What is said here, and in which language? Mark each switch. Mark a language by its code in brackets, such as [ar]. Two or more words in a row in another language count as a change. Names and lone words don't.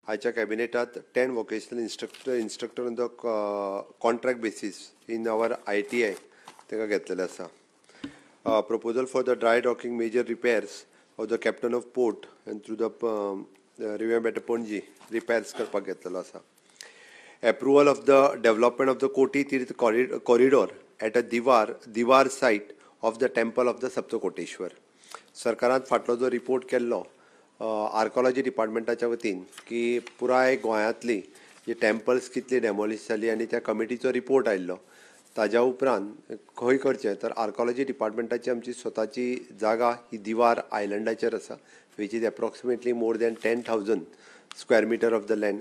[kok] आयच्या कॅबिनेटात [en] 10 vocational instructor on the contract basis in our ITI [kok] ताका घेतलेले आसा. [en] Proposal for the dry docking major repairs of the captain of port and through the revamp at Panaji repairs [kok] करपाक घेतलेलो आसा. [en] Approval of the development of the Koti Tirth corridor at a Diwar site of the temple of the Saptakoteshwar. [kok] सरकारान फाटलो जो रिपोर्ट केल्लो आर्कोलॉजी डिपार्टमेंटाच्या वतीन की पुराय गोंयांतली जी टेम्पल्स कितली डेमोलिश जाली आनी त्या कमिटीचो रिपोर्ट आयिल्लो ताज्या उपरांत खंय करचें तर आर्कोलॉजी डिपार्टमेंटाची आमची स्वताची जागा ही दिवार आयलंडाचेर आसा [en] which is approximately more than 10,000 square meter of the land.